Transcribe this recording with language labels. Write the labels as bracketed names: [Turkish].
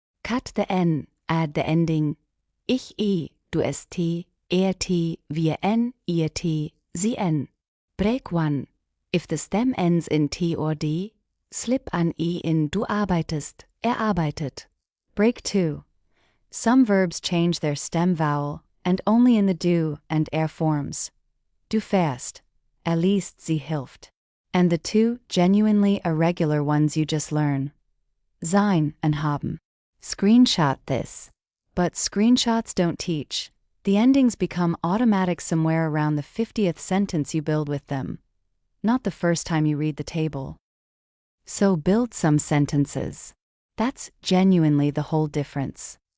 [English] Cut the n, add the ending. [German] Ich du st, wir n, ihr t, sie n. [English] Break 1. If the stem ends in t or d, slip an e in [German] du arbeitest, arbeitet. [English] Break 2. Some verbs change their stem vowel, and only in the du and forms. [German] Du fährst, liest, sie hilft. [English] And the 2 genuinely irregular ones you just learn. Sein and haben. Screenshot this. But screenshots don't teach. The endings become automatic somewhere around the 50th sentence you build with them, not the first time you read the table. So build some sentences. That's genuinely the whole difference.